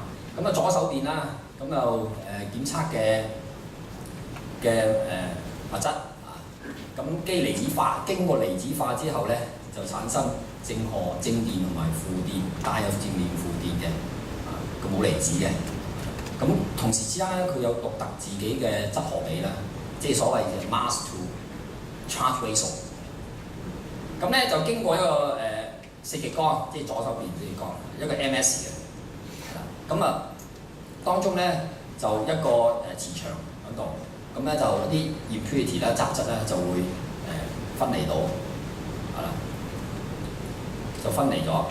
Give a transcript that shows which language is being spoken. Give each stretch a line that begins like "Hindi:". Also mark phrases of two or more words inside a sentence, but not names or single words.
Cantonese: 咁啊左手邊啦，咁就檢測嘅物質啊， 咁基離子化，經過離子化之後咧，就產生正荷、正電同埋負電，帶有正電、負電嘅個冇離子嘅。咁同時之間咧，佢有獨特自己嘅質荷比啦，即係所謂嘅
English: mass to charge ratio。
Cantonese: 咁咧就經過一個四極光，即係左手邊四極光，一個 MS 嘅。咁啊，當中咧就一個磁場喺度，咁咧就啲 impurity 啦、雜質咧就會分離到，係啦，就分離咗。